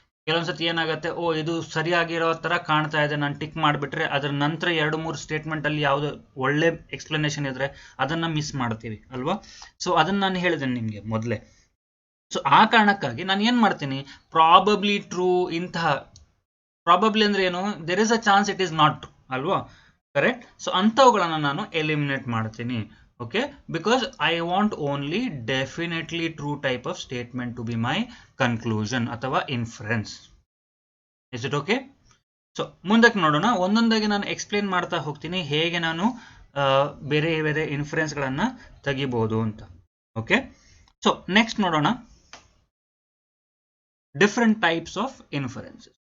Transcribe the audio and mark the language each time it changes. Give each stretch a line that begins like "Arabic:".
Kannada: ಕೆಲವೊಂದ್ಸತಿ ಏನಾಗುತ್ತೆ, ಓ ಇದು ಸರಿಯಾಗಿರೋ ತರ ಕಾಣ್ತಾ ಇದೆ, ನಾನು ಟಿಕ್ ಮಾಡಿಬಿಟ್ರೆ ಅದರ ನಂತರ 2-3 ಸ್ಟೇಟ್ಮೆಂಟ್ ಅಲ್ಲಿ ಯಾವ್ದು ಒಳ್ಳೆ ಎಕ್ಸ್ಪ್ಲನೇಷನ್ ಇದ್ರೆ ಅದನ್ನ ಮಿಸ್ ಮಾಡ್ತೀವಿ ಅಲ್ವಾ. ಸೊ ಅದನ್ನ ನಾನು ಹೇಳಿದ್ದೇನೆ ನಿಮ್ಗೆ ಮೊದಲೇ. ಸೊ ಆ ಕಾರಣಕ್ಕಾಗಿ ನಾನು ಏನ್ ಮಾಡ್ತೀನಿ, ಪ್ರಾಬಬ್ಲಿ ಟ್ರೂ, ಇಂತಹ ಪ್ರಾಬಬ್ಲಿ ಅಂದ್ರೆ ಏನು,
English: there is a chance it is not true
Kannada: ಅಲ್ವಾ, ಕರೆಕ್ಟ್. ಸೊ ಅಂಥವುಗಳನ್ನ ನಾನು ಎಲಿಮಿನೇಟ್ ಮಾಡ್ತೀನಿ.
English: Okay, because I want only definitely true type of statement to be my conclusion ಅಥವಾ inference. Is it okay?
Kannada: So ಮುಂದಕ್ಕೆ ನೋಡೋಣ, ಒಂದೊಂದಾಗಿ ನಾನು ಎಕ್ಸ್ಪ್ಲೇನ್ ಮಾಡ್ತಾ ಹೋಗ್ತೀನಿ ಹೇಗೆ ನಾನು ಬೇರೆ ಬೇರೆ ಇನ್ಫರೆನ್ಸ್ಗಳನ್ನ ತೆಗಿಬಹುದು ಅಂತ.
English: Okay, so next ನೋಡೋಣ different types of inferences.